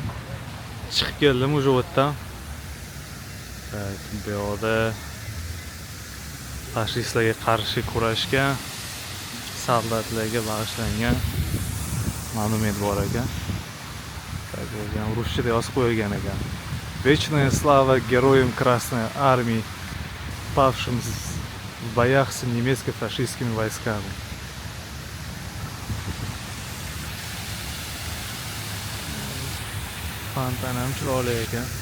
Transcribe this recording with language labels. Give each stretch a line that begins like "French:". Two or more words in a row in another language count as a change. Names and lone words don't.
Uzbek: Chiqib keldim o'sha yerdan. Tak, bu yoqda fashistlarga qarshi kurashgan soldatlarga bag'ishlangan monument bor ekan. Ruschada yozib qo'yilgan ekan.
Russian: Вечная слава героям Красной Армии, павшим в боях с немецко-фашистскими войсками.
Uzbek: Fontanam chiroyli ekan.